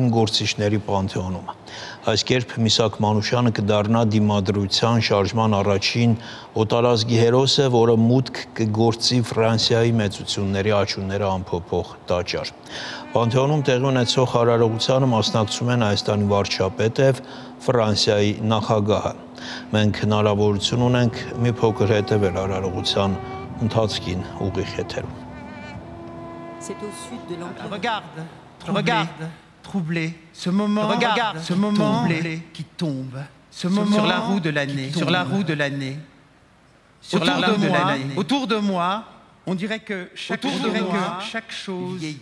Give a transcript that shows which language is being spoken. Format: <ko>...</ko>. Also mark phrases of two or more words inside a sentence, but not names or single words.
<hy>գործիչների պանթեոնում։ Այս կերպ Միսաք Մանուշյանը կդառնա դիմադրության շարժման առաջին օտարազգի հերոսը, որը մուտք կգործի Ֆրանսիայի մեծությունների աճունները ամփոփող տաճար։ Պանթեոնում տեղի ունեցող արարողությանը մասնակցում են Հայաստանի վարչապետը և Ֆրանսիայի նախագահը։ Մենք հնարավորություն ունենք մի փոքր հետևել արարողության ընթացքին ուղիղ եթերում։</hy> <fr>Regarde, troublé, ce moment troublé qui tombe, ce moment sur la roue de l'année, autour de moi, on dirait que chaque chose,</fr>